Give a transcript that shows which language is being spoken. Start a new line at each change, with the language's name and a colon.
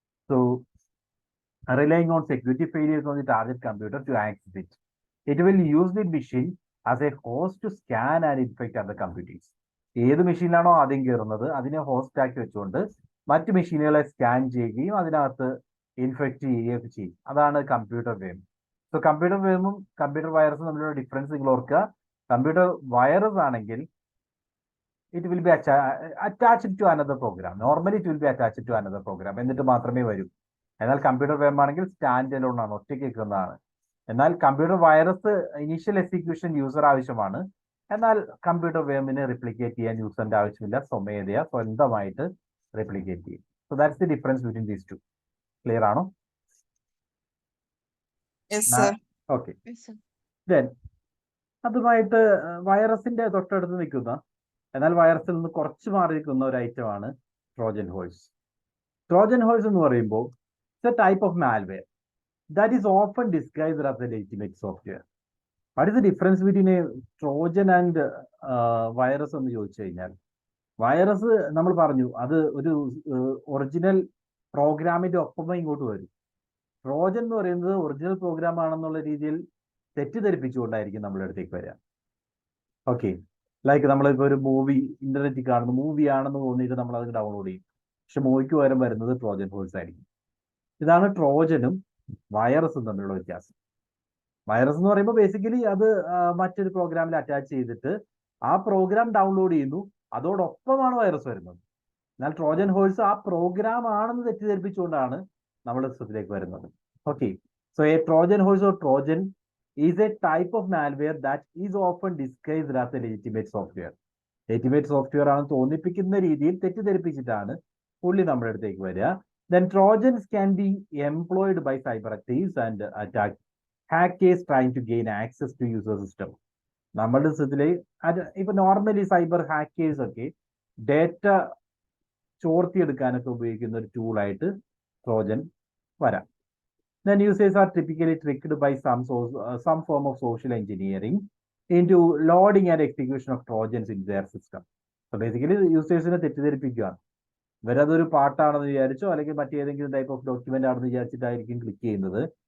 English: So relying on security failures on the target computer to access it. It will use the machine as a host to scan and infect other computers.
Malayalam: ഏത് മെഷീനിലാണോ ആദ്യം കയറുന്നത് അതിനെ host ആക്കി വെച്ചുകൊണ്ട് മറ്റ് മെഷീനുകളെ scan ചെയ്യുകയും അതിനകത്ത് infect ചെയ്യുകയൊക്കെ ചെയ്യും. അതാണ് കമ്പ്യൂട്ടർ വേം. സോ കമ്പ്യൂട്ടർ വേമും കമ്പ്യൂട്ടർ വൈറസും തമ്മിലുള്ള ഡിഫറൻസ് നിങ്ങൾ ഓർക്കുക. കമ്പ്യൂട്ടർ വൈറസ് ആണെങ്കിൽ
English: it will be attached to another program. Normally it will be attached to another program,
Malayalam: എന്നിട്ട് മാത്രമേ വരൂ. എന്നാൽ കമ്പ്യൂട്ടർ വേം ആണെങ്കിൽ സ്റ്റാൻഡ് അലോൺ ആണ്, ഒറ്റയ്ക്ക് നിൽക്കുന്നതാണ്. എന്നാൽ computer virus initial execution user ആവശ്യമാണ്. എന്നാൽ കമ്പ്യൂട്ടർ വേമിന് റിപ്ലിക്കേറ്റ് ചെയ്യാൻ യൂസറിന്റെ ആവശ്യമില്ല, സ്വന്തമായിട്ട് റിപ്ലിക്കേറ്റ് ചെയ്യും.
English: So that's the difference between these two.
Malayalam: Clear ആണോ?
English: Yes, sir. Okay.
Malayalam: ദെൻ അതുമായിട്ട് വൈറസിന്റെ തൊട്ടടുത്ത് നിൽക്കുന്ന, എന്നാൽ വൈറസിൽ നിന്ന് കുറച്ച് മാറി നിൽക്കുന്ന ഒരു ഐറ്റമാണ് ട്രോജൻ ഹോഴ്സ്. ട്രോജൻ ഹോഴ്സ് എന്ന് പറയുമ്പോൾ
English: a type of malware that is often disguised as a legitimate software. What is the difference between a Trojan and virus
Malayalam: എന്ന് ചോദിച്ചു കഴിഞ്ഞാൽ, വൈറസ് നമ്മൾ പറഞ്ഞു അത് ഒരു ഒറിജിനൽ പ്രോഗ്രാമിന്റെ ഒപ്പം ഇങ്ങോട്ട് വരും. ട്രോജൻ എന്ന് പറയുന്നത് ഒറിജിനൽ പ്രോഗ്രാം ആണെന്നുള്ള രീതിയിൽ തെറ്റിദ്ധരിപ്പിച്ചുകൊണ്ടായിരിക്കും നമ്മുടെ അടുത്തേക്ക് വരിക. ഓക്കെ, ലൈക്ക് നമ്മളിപ്പോൾ ഒരു മൂവി ഇന്റർനെറ്റിൽ കാണുന്നു, മൂവി ആണെന്ന് തോന്നിയിട്ട് നമ്മൾ അത് ഡൗൺലോഡ് ചെയ്യും. പക്ഷെ മൂവിക്ക് പകരം വരുന്നത് ട്രോജൻ ഹോഴ്സ് ആയിരിക്കും. ഇതാണ് ട്രോജനും വൈറസും തമ്മിലുള്ള വ്യത്യാസം. വൈറസ് എന്ന് പറയുമ്പോൾ ബേസിക്കലി അത് മറ്റൊരു പ്രോഗ്രാമിൽ അറ്റാച്ച് ചെയ്തിട്ട് ആ പ്രോഗ്രാം ഡൗൺലോഡ് ചെയ്യുന്നു, അതോടൊപ്പമാണ് വൈറസ് വരുന്നത്. എന്നാൽ ട്രോജൻ ഹോഴ്സ് ആ പ്രോഗ്രാം ആണെന്ന് തെറ്റിദ്ധരിപ്പിച്ചുകൊണ്ടാണ് നമ്മുടെ സിസ്റ്റത്തിലേക്ക് വരുന്നത്.
English: Okay, so a Trojan horse or Trojan is a type of malware that is often disguised as a legitimate software.
Malayalam: Legitimate software ആണെന്ന് തോന്നിപ്പിക്കുന്ന രീതിയിൽ തെറ്റിദ്ധരിപ്പിച്ചിട്ടാണ് പുള്ളി നമ്മുടെ അടുത്തേക്ക് വരിക.
English: Then Trojans can be employed by cyber thieves and hackers trying to gain access to user system.
Malayalam: നമ്മുടെ സിസ്റ്റത്തില് ഇപ്പൊ normally cyber hackers ഒക്കെ ഡേറ്റ ചോർത്തിയെടുക്കാനൊക്കെ ഉപയോഗിക്കുന്ന ഒരു ടൂളായിട്ട് ട്രോജൻ വരാം.
English: Then users are typically tricked by some form of social engineering into loading and execution of Trojans in their system.
Malayalam: So basically യൂസേഴ്സിനെ തെറ്റിദ്ധരിപ്പിക്കുകയാണ്. ഇവരതൊരു പാട്ടാണെന്ന് വിചാരിച്ചോ അല്ലെങ്കിൽ മറ്റേതെങ്കിലും type of document ആണെന്ന് വിചാരിച്ചിട്ടായിരിക്കും ക്ലിക്ക് ചെയ്യുന്നത്.